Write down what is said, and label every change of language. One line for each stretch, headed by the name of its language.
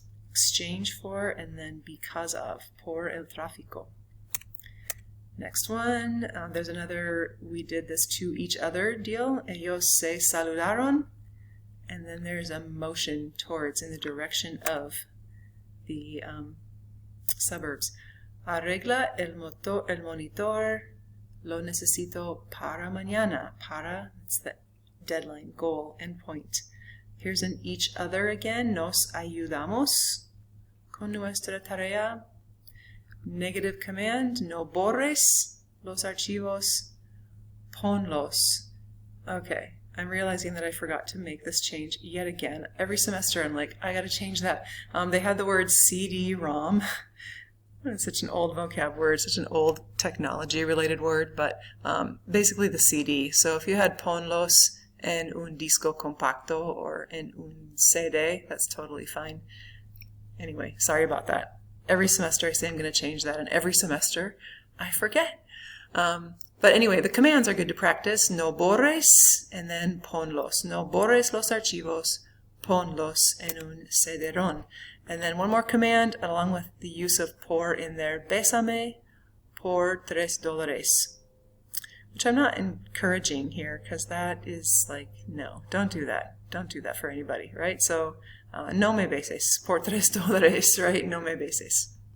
English: Exchange for, and then because of.
Spanish: Por el tráfico.
English: Next one, there's another, we did this to each other deal.
Spanish: Ellos se saludaron.
English: And then there's a motion towards, in the direction of the suburbs.
Spanish: Arregla el monitor, lo necesito para mañana.
English: Para, it's the deadline, goal, endpoint. Here's an each other again.
Spanish: Nos ayudamos con nuestra tarea.
English: Negative command,
Spanish: no borres los archivos, ponlos.
English: Okay, I'm realizing that I forgot to make this change yet again. Every semester I'm like, I gotta change that. They had the word CD-ROM. It's such an old vocab word, such an old technology-related word, but basically the CD. So if you had
Spanish: ponlos en un disco compacto
English: or
Spanish: en un CD,
English: that's totally fine. Anyway, sorry about that. Every semester I say I'm going to change that, and every semester I forget. But anyway, the commands are good to practice.
Spanish: No borres,
English: and then ponlos.
Spanish: No borres los archivos, ponlos en un CD-ROM.
English: And then one more command, along with the use of por in there.
Spanish: Bésame por $3.
English: Which I'm not encouraging here, because that is like, no, don't do that. Don't do that for anybody, right? So,
Spanish: no me beses, por $3,
English: right?
Spanish: No me beses.